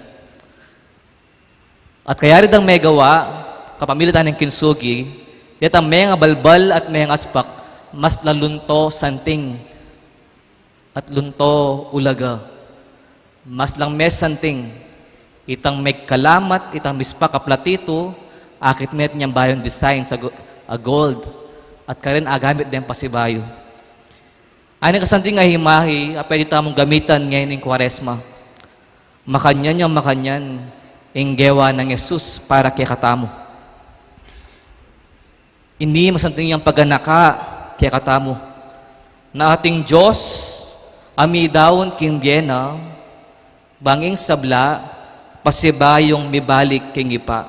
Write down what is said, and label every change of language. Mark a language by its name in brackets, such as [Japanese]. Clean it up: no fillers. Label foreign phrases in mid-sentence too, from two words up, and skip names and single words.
[Pampanga] At kaya rin ang may gawa, kapamilitan ng kintsugi, yatang may nga balbal at may nga aspak, mas lalunto santing at lunto ulaga. Mas lang mes santing, itang may kalamat, itang mispa kaplatito, akit met niyang bayon design sa gold, at karin agamit din pasibayo. Ano kasanting nga himahi, pwede tamong gamitan ngayon ng Kwaresma. Makanyan yung makanyan, inggewa ng Jesus para kay katamo. Hindi masanting yung paganaka, kaya katamo, na ating Diyos, amidawon king Biena, banging sabla, pasibayong mibalik king ipa.